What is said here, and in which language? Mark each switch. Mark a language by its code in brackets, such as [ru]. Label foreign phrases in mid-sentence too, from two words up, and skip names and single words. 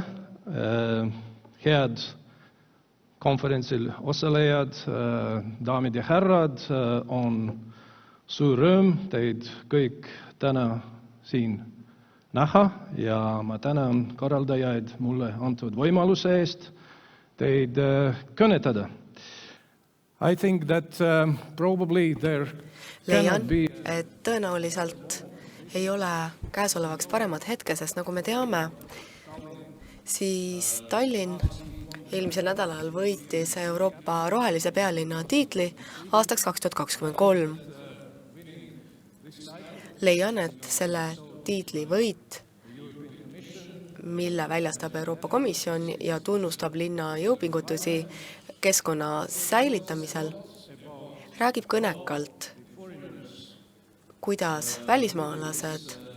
[et] Head konverentsil osalejad, daamid ja härrad, on suur rõõm teid kõik täna siin näha ja ma tänan korraldajaid mulle antud võimaluse eest teid kõnetada. [en] I think that probably there cannot be... [et] et tõenäoliselt ei ole käesolevaks paremat hetke, sest nagu me teame, siis Tallinn eelmisel nädalal võitis Euroopa rohelise pealinna tiitli aastaks 2023. Leian, et selle tiitli võit, mille väljastab Euroopa Komisjon ja tunnustab linna jõupingutusi keskkonna säilitamisel, räägib kõnekalt, kuidas välismaalased